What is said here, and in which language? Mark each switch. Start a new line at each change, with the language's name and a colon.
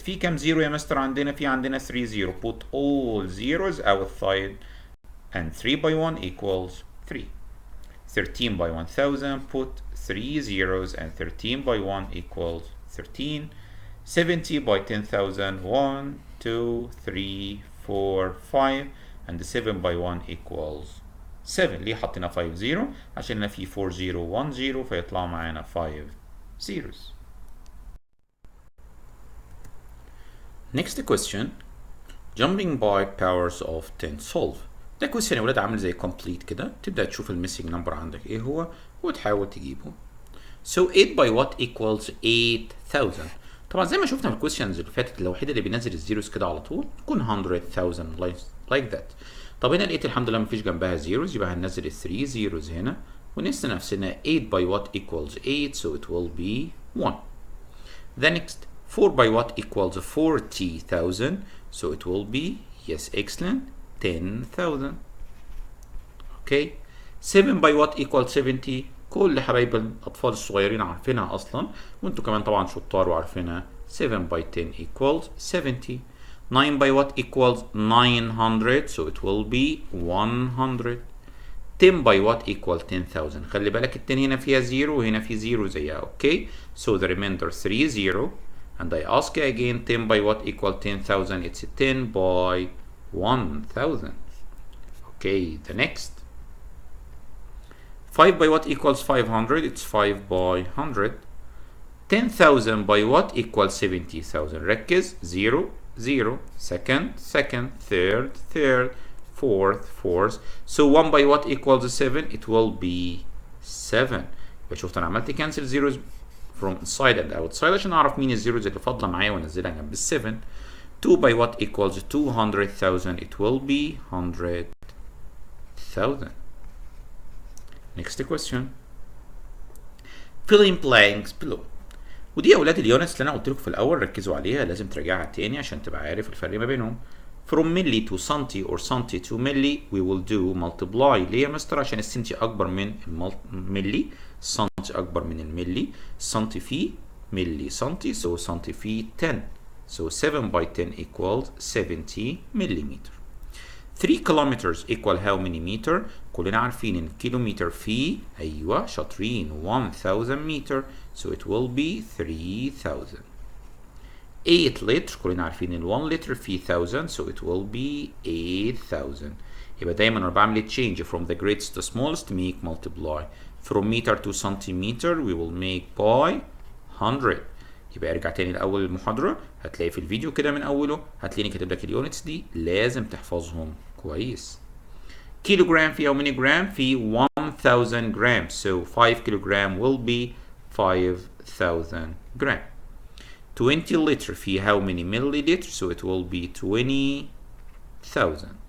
Arabic: في كم زيرو يا مستر عندنا؟ في عندنا 3 0.
English: Put all zeros outside, and 3 by 1 equals 3. 13 by 1000, put 3 zeros, and 13 by 1 equals 13. 70 by 10,000, 1, 2, 3, 4, 5, and 7 by 1 equals 7.
Arabic: ليه حطينا 5 0؟ عشان هنا في 4 0 1 0 فيطلع معانا 5 zeros.
English: Next question. Jumping by powers of 10 solve.
Arabic: ده question يا ولاد عامل زي complete كده، تبدأ تشوف الميسنج نمبر عندك ايه هو وتحاول تجيبه.
English: So 8 by what equals 8000.
Arabic: طبعا زي ما شفنا في الكويشنز اللي فاتت الوحيدة اللي بينزل الزيروز كده على طول تكون 100,000 like that. طب هنا لقيت الحمد لله مفيش جنبها زيروز، يبقى هننزل ال 3 zeros هنا ونسأل نفسنا
English: 8 by what equals 8, so it will be 1. The next 4 by what equals 40,000, so it will be, yes, excellent, 10,000. Okay. 7 by what equals 70.
Arabic: كل حبايب الأطفال الصغيرين عارفينها أصلا، وأنتوا كمان طبعا شطار وعارفينها.
English: 7 by 10 equals 70. 9 by what equals 900, so it will be 100. 10 by what equals 10,000.
Arabic: خلي بالك ال 10 هنا فيها 0 وهنا في 0 زيها.
English: Okay. So the remainder 3 0. And I ask you again, 10 by what equals 10,000? It's 10 by 1,000. Okay, the next. 5 by what equals 500? It's 5 by 100. 10,000 by what equals 70,000?
Arabic: ركز.
English: 0 0. Second second. Third third. Fourth fourth. So 1 by what equals 7? It will be 7.
Arabic: يبقى شفت أنا عملت
English: cancel zeros from inside and outside
Arabic: عشان أعرف مين الزيروز اللي فاضلة معايا وأنزلها جنب ال 7.
English: 2 by what equals 200,000? It will be 100,000. Next question. Fill in blanks below.
Arabic: ودي يا أولاد اليونتس اللي أنا قلت لكم في الأول ركزوا عليها، لازم تراجعها تاني عشان تبقى عارف الفرق ما بينهم.
English: From milli to centi or centi to milli we will do multiply.
Arabic: ليه يا مستر؟ عشان السنتي أكبر من الملي، السنتي أكبر من الملي، السنتي فيه ملي سنتي، so سنتي فيه 10.
English: So 7 by 10 equals 70 millimeter. 3 kilometers equal how many meter؟
Arabic: كلنا عارفين إن كيلومتر فيه أيوه شاطرين
English: 1000 meter، so it will be 3000.
Arabic: 8 لتر كلنا عارفين إن 1 لتر فيه 1000،
English: so it will be 8000.
Arabic: يبقى دايما أنا بعمل
English: change from the greatest to smallest make multiply. From meter to centimeter we will make by 100.
Arabic: يبقى ارجع تاني لأول المحاضرة، هتلاقي في الفيديو كده من أوله هتلاقيني كاتب لك اليونتس دي لازم تحفظهم كويس. كيلو جرام في how many جرام؟ في 1000 جرام،
English: so 5 kilogram will be 5000 gram. 20 litre في how many milliliters؟ so it will be 20,000.